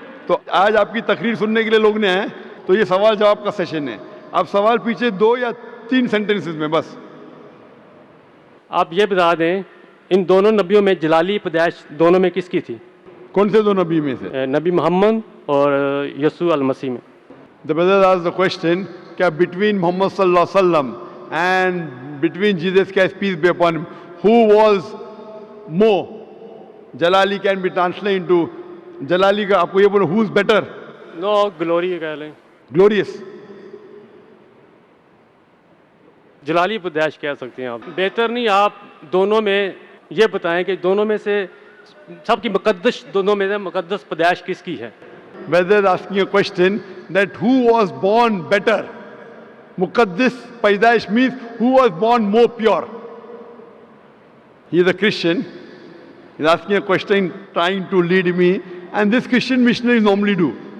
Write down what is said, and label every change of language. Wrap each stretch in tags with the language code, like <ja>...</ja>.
<hi>तो आज आपकी तकरीर सुनने के लिए लोग ने आए, तो ये सवाल जवाब का सेशन है. आप सवाल पीछे 2 या 3 सेंटेंसेस में बस. आप ये बता दें इन दोनों नबियों में जलाली पैदाइश दोनों में किसकी थी. कौन से 2 नबी में से? नबी मोहम्मद और यसू अल मसीह में.</hi> <en>The brother asked the question, क्या between Muhammad sallallahu alaihi wasallam and between Jesus Christ peace be upon him, who was more? Jalali can be translated into Jalali</en> <hi>का आपको ये बोलो,</hi> <en>who's better? No glory</en> <hi>कह लें,</hi> <en>Glorious.</en> <hi>जलाली पैदाइश कह सकते हैं आप. बेहतर नहीं आप दोनों में ये बताएं कि दोनों में से सबकी मुकद्दस, दोनों में से मुकद्दस पैदाइश किसकी है.</hi> <en>Brother is asking a question that who was born better? Muqaddis Paidaish means who was born more pure. He is a Christian. He is asking a question trying to lead me, and this Christian missionaries normally do.</en>